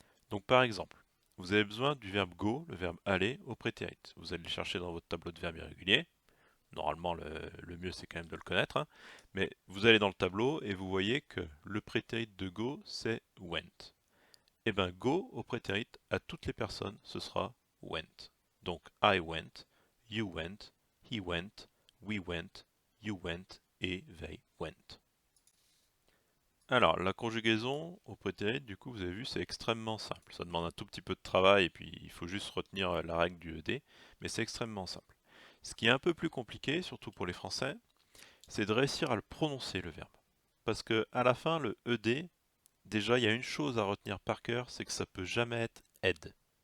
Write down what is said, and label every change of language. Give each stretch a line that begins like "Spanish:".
French: Donc par exemple, vous avez besoin du verbe go, le verbe aller, au prétérit. Vous allez le chercher dans votre tableau de verbes irréguliers. Normalement, le mieux c'est quand même de le connaître, hein. Mais vous allez dans le tableau et vous voyez que le prétérit de go c'est went. Et bien go au prétérit à toutes les personnes ce sera went.
English: Donc I went, you went, he went, we went, you went et they went.
French: Alors la conjugaison au prétérit, du coup vous avez vu c'est extrêmement simple. Ça demande un tout petit peu de travail et puis il faut juste retenir la règle du ed, mais c'est extrêmement simple. Ce qui est un peu plus compliqué, surtout pour les Français, c'est de réussir à le prononcer le verbe. Parce que à la fin, le ed, déjà il y a une chose à retenir par cœur, c'est que ça peut jamais être ed.